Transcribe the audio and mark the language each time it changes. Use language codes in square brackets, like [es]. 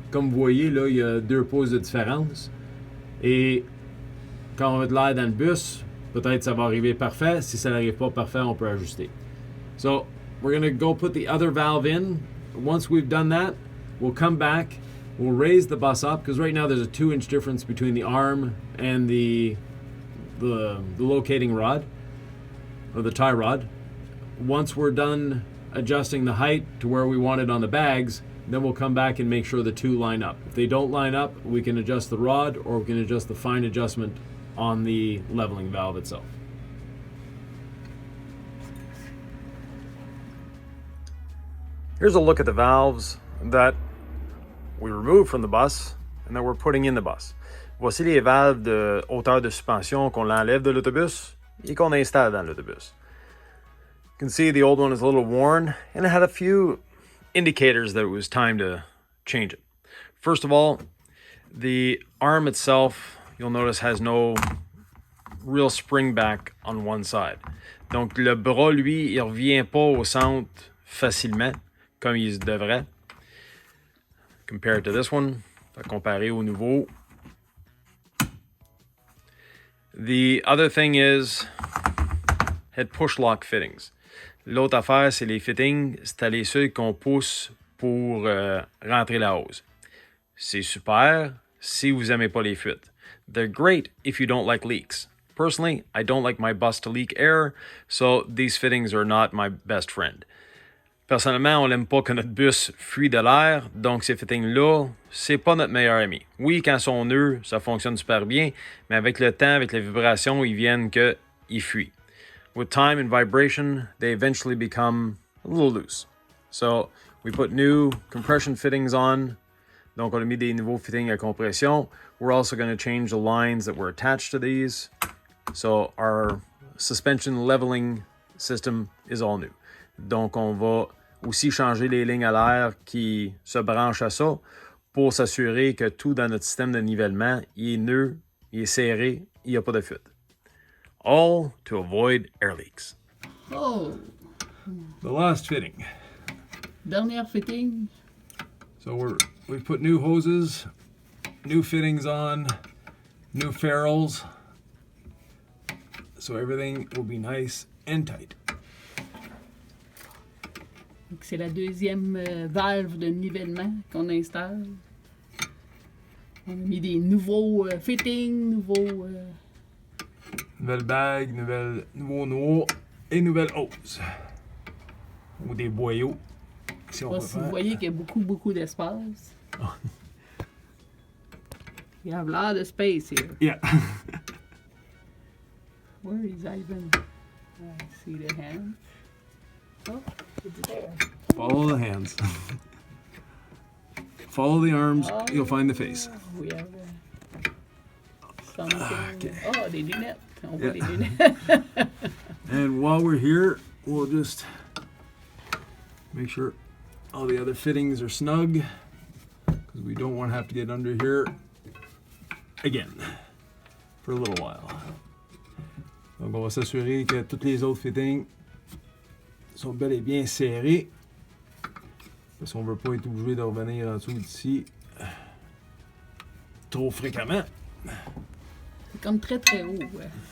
[fr] Comme vous voyez, là, il y a 2 pouces de différence. Et quand on met de l'air dans le bus, peut-être ça va arriver parfait. Si ça n'arrive pas parfait, on peut ajuster. [en] So, we're going to go put the other valve in. Once we've done that, we'll come back. We'll raise the bus up, because right now there's a 2-inch difference between the arm and the locating rod, or the tie rod. Once we're done adjusting the height to where we want it on the bags, then we'll come back and make sure the two line up. If they don't line up, we can adjust the rod, or we can adjust the fine adjustment on the leveling valve itself. Here's a look at the valves that we removed from the bus and that we're putting in the bus. [fr] Voici les valves de hauteur de suspension qu'on enlève de l'autobus et qu'on installe dans l'autobus. [en] You can see the old one is a little worn and it had a few indicators that it was time to change it. First of all, the arm itself, you'll notice, has no real spring back on one side. [fr] Donc le bras, lui, il revient pas au centre facilement comme il devrait. [en] Compared to this one, [fr] comparé au nouveau. [en] The other thing is head push lock fittings. [fr] L'autre affaire, c'est les fittings, c'est les ceux qu'on pousse pour rentrer la hose. C'est super si vous aimez pas les fuites. [en] They're great if you don't like leaks. Personally, I don't like my bus to leak air, so these fittings are not my best friend. [fr] Personnellement, on n'aime pas que notre bus fuit de l'air, donc ces fittings-là, c'est pas notre meilleur ami. Oui, quand ils sont nœuds, ça fonctionne super bien, mais avec le temps, avec les vibrations, ils viennent qu'ils fuient. [en] With time and vibration, they eventually become a little loose. So, we put new compression fittings on. [fr] Donc, on a mis des nouveaux fittings à compression. [en] We're also going to change the lines that were attached to these. So, our suspension leveling system is all new. [fr] Donc, on va aussi changer les lignes à l'air qui se branchent à ça pour s'assurer que tout dans notre système de nivellement, il est nœud, il est serré, il n'y a pas de fuite. [en] All to avoid air leaks. Oh! The last fitting. [fr] Dernière fitting. [en] So we've put new hoses, new fittings on, new ferrules. So everything will be nice and tight. [fr] Donc, c'est la deuxième valve de nivellement qu'on installe. On a mis des nouveaux fittings, nouveaux... Nouvelle bague, nouveau noix et nouvelle hose. Ou des boyaux. Si on Je sais pas peut si vous faire. voyez qu'il y a beaucoup d'espace. [en] You have a lot of space here. Yeah. Where is Ivan? I see the hand. Oh, it's there. Follow the hands. Follow the arms, Oh, you'll find the face. We have something. Okay. [fr] Oh, des lunettes. On voit Yeah. les lunettes. [en] And while we're here, we'll just make sure all the other fittings are snug because we don't want to have to get under here again for a little while. [fr] Donc on va s'assurer que tous les autres fittings sont bel et bien serrés parce qu'on ne veut pas être obligé de revenir en dessous d'ici trop fréquemment. C'est comme très haut. Ouais.